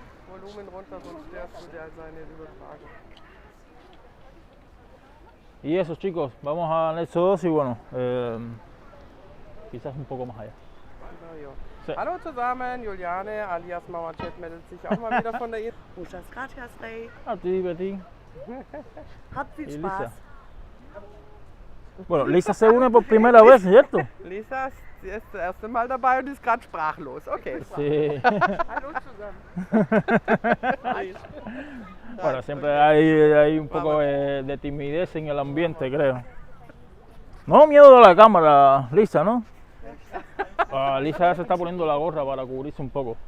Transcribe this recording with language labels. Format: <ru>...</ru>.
<de>Volumen runter, sonst störst du der seine Übertragung.</de> <es>Y eso chicos, vamos a Anexo 2 y bueno, quizás un poco más allá.</es> <de>Na ja.</de> <es>Sí.</es> <de>Hallo zusammen, Juliane alias Mama Chat meldet sich auch mal wieder von der Insel.</de> <es>Muchas gracias, Rey. A ti, Petty.</es> <de>Habt viel</de> <es>Y</es> <de>Spaß. Lisa.</de> <es>Bueno, Lisa se une por primera vez, ¿cierto?</es> <de>Lisa ist das erste Mal dabei und ist gerade sprachlos. Okay.</de> <es>Sí.</es> <de>Hallo zusammen.</de> <es>Bueno, siempre hay un poco de timidez en el ambiente, creo. No miedo a la cámara, Lisa, ¿no? Lisa ya se está poniendo la gorra para cubrirse un poco.</es>